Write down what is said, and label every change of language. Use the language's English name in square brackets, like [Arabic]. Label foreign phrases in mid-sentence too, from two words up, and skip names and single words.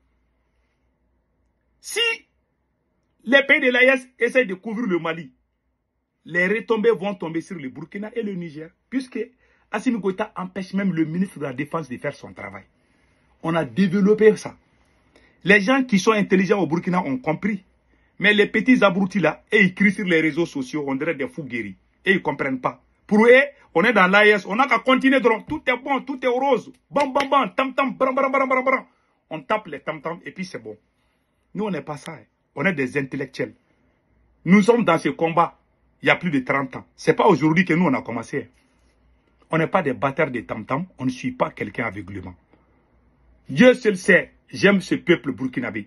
[French] Si les pays de l'AES essaient de couvrir le Mali, les retombées vont tomber sur le Burkina et le Niger, puisque Assimi Goïta empêche même le ministre de la Défense de faire son travail. On a développé ça. Les gens qui sont intelligents au Burkina ont compris. Mais les petits abrutis là, et ils crient sur les réseaux sociaux, on dirait des fous guéris. Et ils ne comprennent pas. Pour eux, on est dans l'AES, on n'a qu'à continuer. Tout est bon, tout est rose. Bam, bam, bam, tam, tam, bram, bram, bram, bram, bram. On tape les tam, tam, et puis c'est bon. Nous, on n'est pas ça. Hein. On est des intellectuels. Nous sommes dans ce combat il y a plus de 30 ans. Ce n'est pas aujourd'hui que nous, on a commencé. On n'est pas des batteurs de tam-tam. On ne suit pas quelqu'un aveuglément. Dieu seul sait, j'aime ce peuple burkinabé.